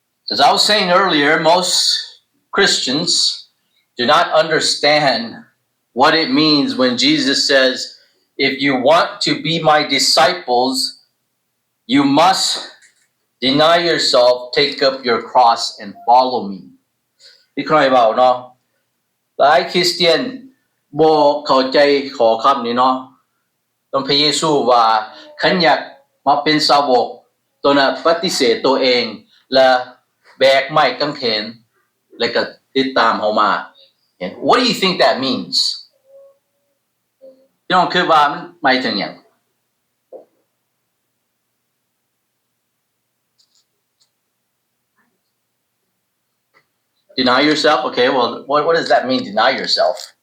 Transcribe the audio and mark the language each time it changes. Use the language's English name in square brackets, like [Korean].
[English] As I was saying earlier, most Christians do not understand what it means when Jesus says, if you want to be my disciples, you must deny yourself, take up your cross and follow me. [Thai] ที่ใครบอกเนาะหลายคริสเตียนบ่เข้าใจข้อคำนี้เนาะต้องพระเยซูว่าคันอยากมาเป็นสาวกตัวน่ะปฏิเสธตัวเองและแบกไม้กางเขนแล้วก็ติดตามเฮามา [English] What do you think that means? [Thai] พี่น้องคิดว่ามันหมายถึงหยัง [English] Deny yourself? Okay, well, what does that mean, deny yourself?